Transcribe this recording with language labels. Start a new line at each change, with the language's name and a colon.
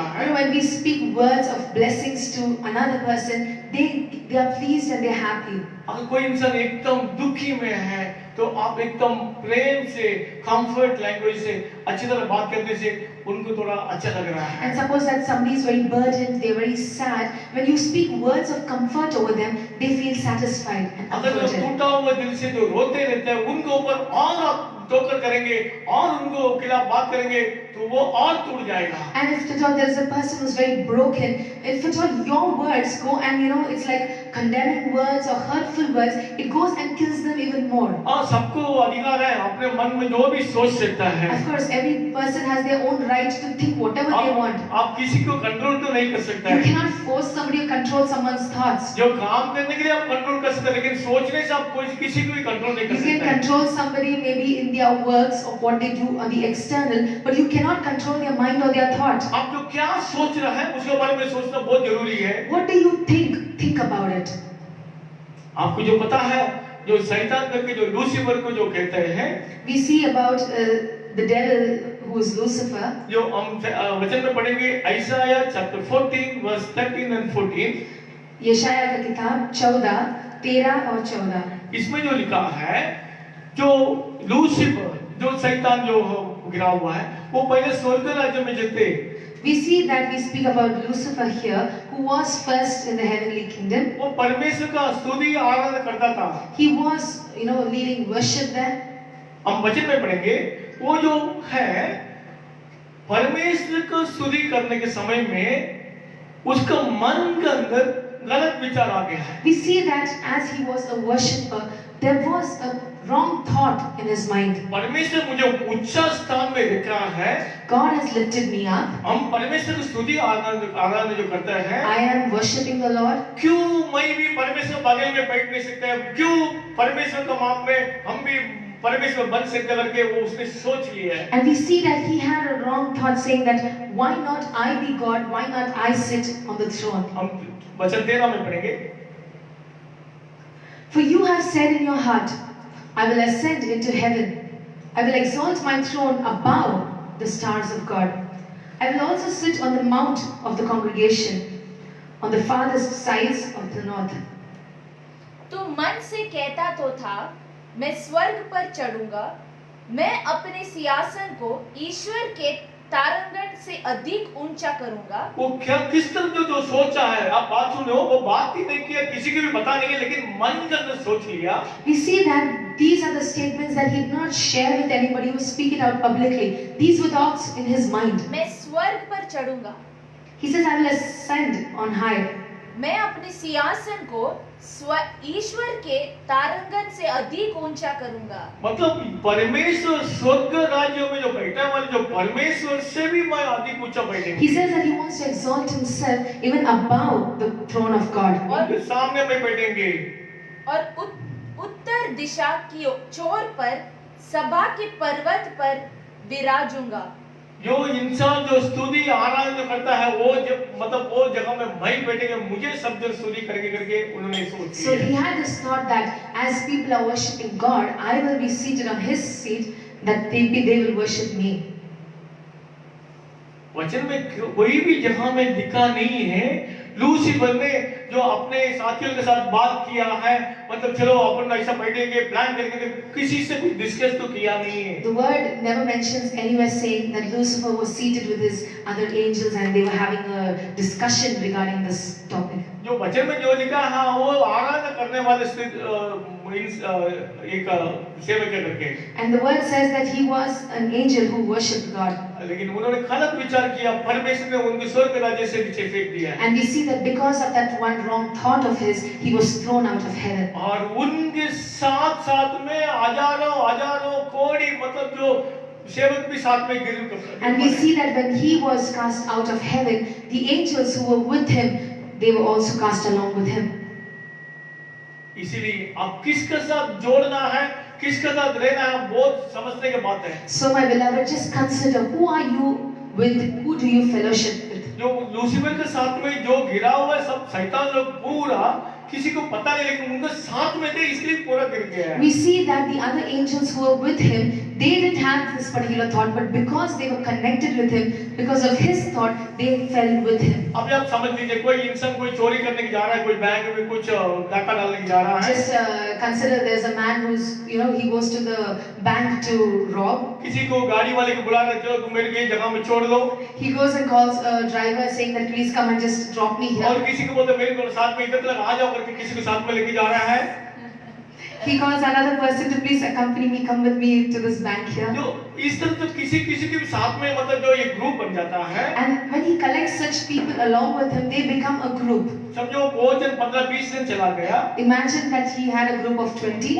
English: You
Hindi: है।
English: know, when we speak words of blessings to another person, they are pleased and they are happy.
Hindi: अगर कोई इंसान एकदम दुखी में है तो आप एकदम प्रेम से कंफर्ट लैंग्वेज से अच्छी तरह बात करने से उनको थोड़ा अच्छा लग रहा है।
English: And suppose that somebody is very burdened, they are very sad. When you speak words of comfort over them, they feel satisfied and
Hindi: अगर जो
English: comforted.
Hindi: टूटा हुआ दिल से जो रोते रहते हैं उनके ऊपर और आप टोकर करेंगे और उनको खिलाफ बात करेंगे तो वो और टूट जाएगा।
English: And if at all there is a person who is very broken, if at all your words go and it's like condemning words or hurtful words, it goes and kills them even more.
Hindi: और सबको अधिकार है अपने मन में जो भी सोच सकता है।
English: Of course, every person has their own right to think whatever they want.
Hindi: आप किसी को कंट्रोल तो नहीं कर सकता
English: You
Hindi: है।
English: cannot force somebody to control someone's thoughts.
Hindi: जो काम करने के लिए आप कंट्रोल कर सकते हैं लेकिन सोचने से आप कोई किसी को भी कंट्रोल नहीं कर
English: You can
Hindi: सकते हैं।
English: control somebody maybe in their works or what they do on the external, but you cannot control their mind or their thought.
Hindi: आप जो क्या सोच रहा है उसके बारे में सोचना बहुत जरूरी है।
English: What do you think? Think about it.
Hindi: आपको जो पता है जो शैतान करके जो लूसीफर को जो कहते हैं,
English: We see about the devil who is Lucifer.
Hindi: जो हम वचन में पढ़ेंगे आइसाया चैप्टर 14 वर्स 13 and 14। यशाया का किताब 14, 13 और 14। इसमें जो लिखा है जो लूसीफर जो शैतान जो गिरा हुआ है वो पहले स्वर्ग राज्य में जते।
English: We see that we speak about Lucifer here, who was first in the heavenly kingdom.
Hindi: वो परमेश्वर का स्तुति आराधना करता था।
English: He was, leading worship there.
Hindi: हम वचन में पढ़ेंगे वो जो है परमेश्वर को स्तुति करने के समय में उसका मन के अंदर गलत विचार आ गया है।
English: We see that as he was a worshipper, there was a wrong thought in his mind.
Hindi: परमेश्वर मुझे उच्च स्थान में रख रहा है।
English: God has lifted me up.
Hindi: हम परमेश्वर की स्तुति आराधना जो करते हैं,
English: I am worshiping the Lord.
Hindi: क्यों मैं भी परमेश्वर बगल में बैठ नहीं सकते? क्यों परमेश्वर का मार्ग में हम भी परमेश्वर बन सकते करके वो उसने सोच लिया है।
English: And we see that he had a wrong thought saying that why not I be God? Why not I sit on the throne?
Hindi: हम वचन 13 में पढ़ेंगे।
English: For you have said in your heart, I will ascend into heaven. I will exalt my throne above the stars of God. I will also sit on the mount of the congregation, on the farthest sides of the north.
Hindi: तू मन से कहता तो था, मैं स्वर्ग पर चढ़ूंगा, मैं अपने सिंहासन को ईश्वर के तारांगण से अधिक ऊंचा करूंगा। वो क्या किस तरह जो सोचा है, आप बात सुनो, वो बात ही नहीं किया, किसी को भी बता नहीं है, लेकिन मन के अंदर सोच लिया।
English: We see that these are the statements that he did not share with anybody, he would speak it out publicly. These were thoughts in his mind.
Hindi: मैं स्वर्ग पर चढ़ूंगा,
English: He says, I will ascend on high.
Hindi: मैं अपने सिंहासन को ईश्वर के तारांगण से अधिक ऊंचा करूंगा। मतलब परमेश्वर स्वर्ग राज्य में जो बैठा है, वाले जो परमेश्वर से भी मैं अधिक ऊंचा बैठेंगे।
English: He says that he wants to exalt himself even above the throne of God.
Hindi: उनके सामने में बैठेंगे। और उत्तर दिशा की छोर पर सभा के पर्वत पर विराजूंगा। जो इंसान जो स्तुति आराधना करता है, वो जब मतलब वो जगह में मैं बैठेंगे, मुझे सब जन स्तुति करके करके उन्होंने सोच
English: So
Hindi: लिया।
English: he had this thought that as people are worshipping God, I will be seated on his seat, that they will worship me.
Hindi: वचन में कोई भी जगह में लिखा नहीं है लूसीफर ने जो अपने साथियों के साथ बात किया है, मतलब चलो अपन ऐसा बैठेंगे प्लान करेंगे, किसी से कुछ डिस्कस तो किया नहीं है।
English: The word never mentions anywhere saying that Lucifer was seated with his other angels and they were having a discussion regarding this topic.
Hindi: जो वचन में जो लिखा है वो आराधना करने वाले एक सेवक है करके।
English: And the word says that he was an angel who worshipped God.
Hindi: लेकिन उन्होंने गलत विचार किया, परमेश्वर ने उनको स्वर्ग राज्य से नीचे फेंक दिया।
English: And we see that because of that one wrong thought of his, he was thrown out of heaven.
Hindi: और उनके साथ साथ में हजारों कोड़ी मतलब जो सेवक भी साथ में गिर।
English: And we see that when he was cast out of heaven, the angels who were with him, they were also cast along with him.
Hindi: इसीलिए आप किसके साथ जोड़ना है, किसके साथ रहना है, बहुत समझने की बात है।
English: So my beloved, just consider, who are you with, who do you fellowship with?
Hindi: जो लूसीफर के साथ में जो गिरा हुआ है सब शैतान लोग पूरा किसी को पता नहीं, लेकिन उनके साथ में थे इसलिए पूरा गिर गया है।
English: We see that the other angels who were with him, they didn't have this particular thought, but because they were connected with him, because of his thought, they fell with him.
Hindi: अभी आप समझ लीजिए, कोई इंसान कोई चोरी करने की जा रहा है, कोई बैंक में कुछ डाका डालने की जा रहा है।
English: Just consider there's a man who's, he goes to the bank to rob.
Hindi: किसी को गाड़ी वाले को बुला रहे, चलो तुम मेरे को ये जगह में छोड़ दो।
English: He goes and calls a driver saying that please come and just drop me
Hindi: और
English: here.
Hindi: किसी को बोलते मेरे को साथ में इधर तक आ जाओ करके किसी को साथ में लेके जा रहा है।
English: He calls another person to please accompany me, come with me to this bank here.
Hindi: जो इस तरह तो किसी के भी साथ में मतलब जो एक ग्रुप बन जाता है।
English: And when he collects such people along with him, they become a group.
Hindi: समझो बहुत जन 15-20 दिन चला गया।
English: Imagine that he had a group of 20.